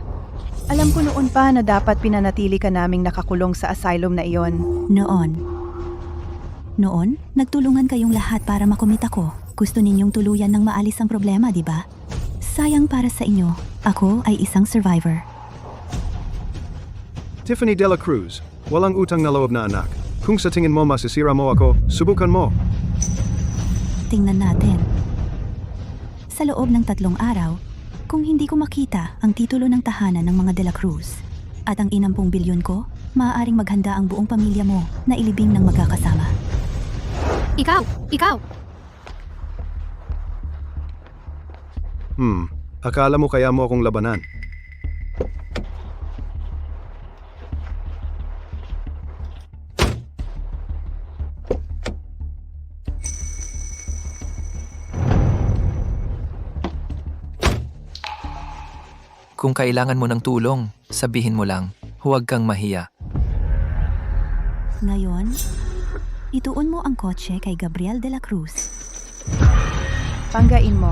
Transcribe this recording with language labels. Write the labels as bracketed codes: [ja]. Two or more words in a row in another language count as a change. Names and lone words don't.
[tl] Alam ko noon pa na dapat pinanatili ka naming nakakulong sa asylum na iyon. Noon, nagtulungan kayong lahat para makumit ako. Gusto ninyong tuluyan ng maalis ang problema, di ba? Sayang para sa inyo. Ako ay isang survivor. Tiffany de la Cruz, walang utang na loob na anak. Kung sa tingin mo masisira mo ako, subukan mo. Tingnan natin. Sa loob ng 3 araw, kung hindi ko makita ang titulo ng tahanan ng mga de la Cruz at ang 60 bilyon ko, maaaring maghanda ang buong pamilya mo na ilibing ng magkakasama. Ikaw! Akala mo kaya mo akong labanan? Kung kailangan mo ng tulong, sabihin mo lang, huwag kang mahiya. Ngayon, ituon mo ang kotse kay Gabriel de la Cruz. Panggain mo.